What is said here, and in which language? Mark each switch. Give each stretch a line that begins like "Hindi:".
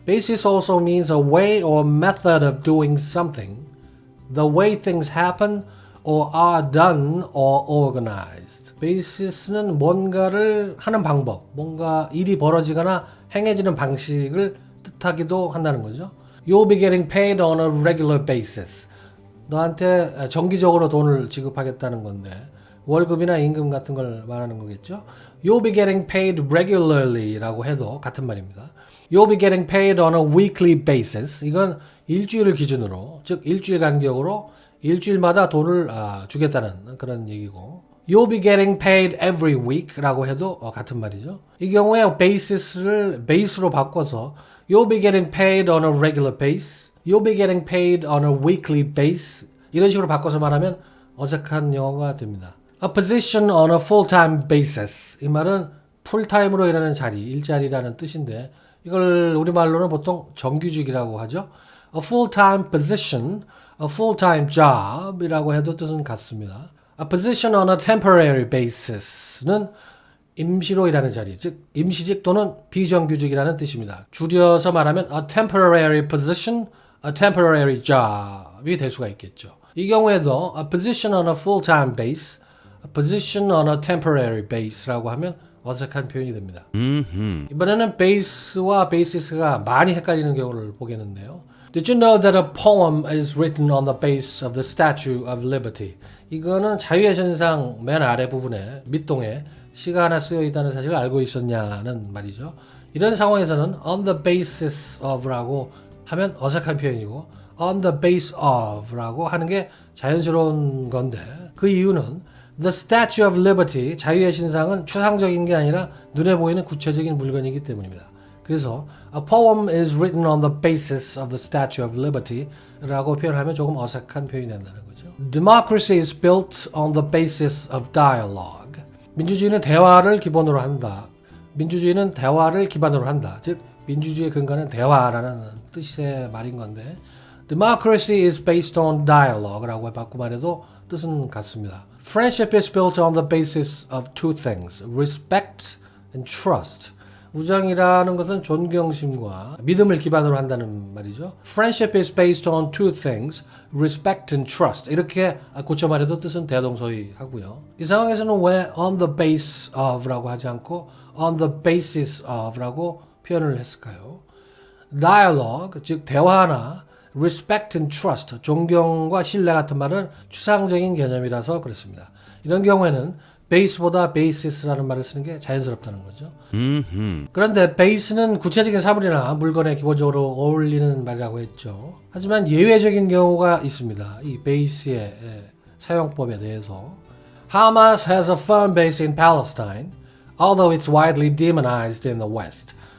English: Basis also means a way or method of doing something, the way things happen or are done or organized.
Korean: Basis는 뭔가를 하는 방법, 뭔가 일이 벌어지거나 행해지는 방식을 뜻하기도 한다는 거죠.
English: You'll be getting paid on a regular basis.
Korean: 너한테 정기적으로 돈을 지급하겠다는 건데 월급이나 임금 같은 걸 말하는 거겠죠.
English: You'll be getting paid regularly
Korean: 라고 해도 같은 말입니다.
English: You'll be getting paid on a weekly basis.
Korean: 이건 일주일을 기준으로, 즉 일주일 간격으로 일주일마다 돈을 주겠다는 그런 얘기고,
English: You'll be getting paid every week
Korean: 라고 해도 같은 말이죠. 이 경우에
English: basis를 base로 바꿔서 You'll be getting paid on a regular base, You'll be getting paid on a weekly base
Korean: 이런 식으로 바꿔서 말하면 어색한 영어가 됩니다.
English: A position on a full-time basis.
Korean: 이 말은 풀타임으로 일하는 자리, 일자리라는 뜻인데 이걸 우리말로는 보통 정규직이라고 하죠.
English: A full-time position, a full-time job
Korean: 이라고 해도 뜻은 같습니다.
English: A position on a temporary basis
Korean: 는 임시로 일하는 자리, 즉 임시직 또는 비정규직이라는 뜻입니다. 줄여서 말하면
English: a temporary position, a temporary job
Korean: 이 될 수가 있겠죠. 이 경우에도
English: a position on a full-time base, a position on a temporary base
Korean: 라고 하면 어색한 표현이 됩니다. 이번에는 base와 basis가 많이 헷갈리는 경우를 보겠는데요.
English: Did you know that a poem is written on the base of the Statue of Liberty?
Korean: 이거는 자유의 전상 맨 아래 부분에 밑동에 시가 하나 쓰여 있다는 사실을 알고 있었냐는 말이죠. 이런 상황에서는
English: on the basis of
Korean: 라고 하면 어색한 표현이고
English: on the base of
Korean: 라고 하는 게 자연스러운 건데, 그 이유는 The Statue of Liberty, 자유의 신상은 추상적인 게 아니라 눈에 보이는 구체적인 물건이기 때문입니다. 그래서
English: A poem is written on the basis of the Statue of Liberty
Korean: 라고 표현하면 조금 어색한 표현이 된다는 거죠.
English: Democracy is built on the basis of dialogue.
Korean: 민주주의는 대화를 기본으로 한다. 민주주의는 대화를 기반으로 한다. 즉 민주주의의 근거는 대화라는 뜻의 말인 건데,
English: Democracy is based on dialogue
Korean: 라고 바꾸고 말해도 뜻은 같습니다.
English: Friendship is built on the basis of two things, respect and trust.
Korean: 우정이라는 것은 존경심과 믿음을 기반으로 한다는 말이죠.
English: Friendship is based on two things, respect and trust.
Korean: 이렇게 고쳐 말해도 뜻은 대동소이하고요. 이 상황에서는 왜
English: on the base of
Korean: 라고 하지 않고
English: on the basis of
Korean: 라고 표현을 했을까요? Dialogue, 즉 대화나
English: respect and trust,
Korean: 존경과 신뢰 같은 말은 추상적인 개념이라서 그렇습니다. 이런 경우에는 base보다 basis라는 말을 쓰는 게 자연스럽다는 거죠. 그런데 base는 구체적인 사물이나 물건에 기본적으로 어울리는 말이라고 했죠. 하지만 예외적인 경우가 있습니다. 이 base의 사용법에 대해서.
English: Hamas has a firm base in Palestine, although it's widely demonized in the West.